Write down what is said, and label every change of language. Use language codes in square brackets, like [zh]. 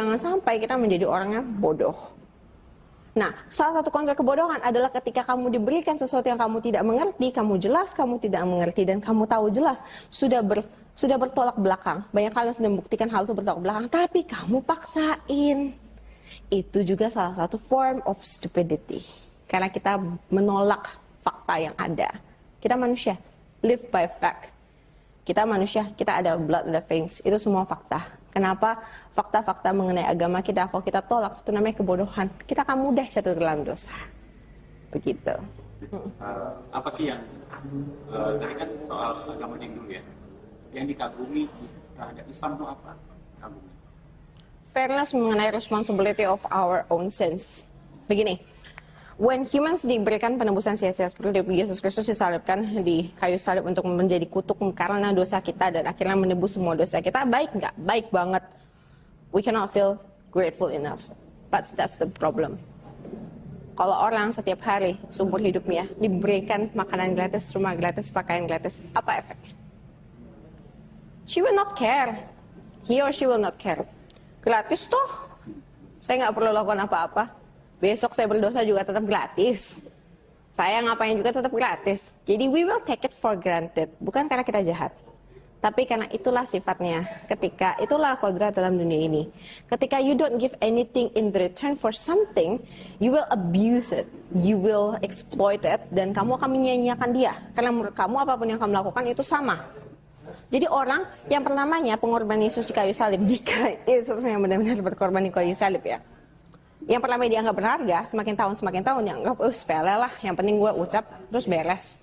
[id] Jangan sampai kita menjadi orang yang bodoh. Nah, salah satu konsep kebodohan adalah ketika kamu diberikan sesuatu yang kamu tidak mengerti, kamu jelas kamu tidak mengerti, dan kamu tahu jelas sudah bertolak belakang. Banyak kali sudah membuktikan hal itu bertolak belakang, tapi kamu paksain. Itu juga salah satu [en] form of stupidity. [id] Karena kita menolak fakta yang ada. Kita manusia, [en] live by fact. [id] Kita manusia, kita ada blood, ada veins. Itu semua fakta. Kenapa fakta-fakta mengenai agama kita, kalau kita tolak, itu namanya kebodohan. Kita akan mudah jatuh dalam dosa. Begitu. Apa sih yang, tadi kan soal agama yang dulu ya, yang dikagumi terhadap Islam itu apa? Kagumi. [en] Fairness mengenai responsibility of our own sins. [id] Begini, [en] when humans [id] diberikan penebusan sia-sia seperti Yesus Kristus disalibkan di kayu salib untuk menjadi kutuk karena dosa kita dan akhirnya menebus semua dosa kita, baik nggak? Baik banget. [en] We cannot feel grateful enough. But that's the problem. [id] Kalau orang setiap hari seumur hidupnya diberikan makanan gratis, rumah gratis, pakaian gratis, apa efeknya? [en] She will not care. He or she will not care. [id] Gratis toh. Saya nggak perlu lakukan apa-apa. Besok saya berdosa juga tetap gratis. Saya ngapain juga tetap gratis. [en] Jadi we will take it for granted. [id] Bukan karena kita jahat. Tapi karena itulah sifatnya. Ketika itulah kodrat dalam dunia ini. [en] Ketika you don't give anything in return for something, you will abuse it. You will exploit it. [id] Dan kamu akan menyia-nyiakan dia. Karena menurut kamu apapun yang kamu lakukan itu sama. Jadi orang yang pertamanya pengorban Yesus di kayu salib, jika Yesus yang benar-benar berkorban di kayu salib ya, yang pertama dianggap berharga, semakin tahun dianggap sepele lah, yang penting gue ucap terus beres.